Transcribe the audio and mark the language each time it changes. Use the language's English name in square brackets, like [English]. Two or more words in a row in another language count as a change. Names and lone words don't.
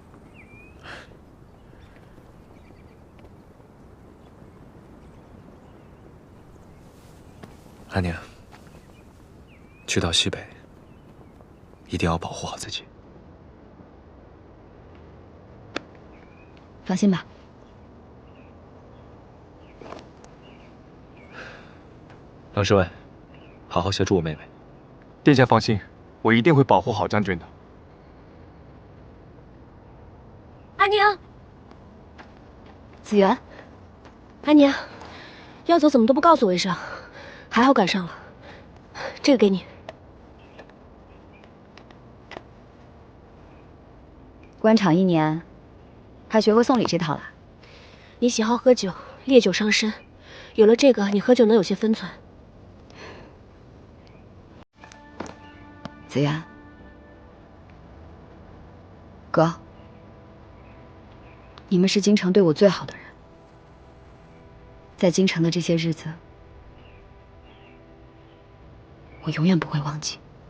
[Chinese] 安宁，去到西北，一定要保護好自己。放心吧。冷侍卫，好好協助我妹妹。殿下放心，我一定會保護好將軍的。安寧，子元，安寧，要走怎麼都不告訴我一聲，還好趕上了。這個給你。官場1年，還學會送禮這套了。你喜好喝酒，烈酒傷身，有了這個，你喝酒能有些分寸。子元，哥，你們是京城對我最好的人，在京城的這些日子，我永遠不會忘記。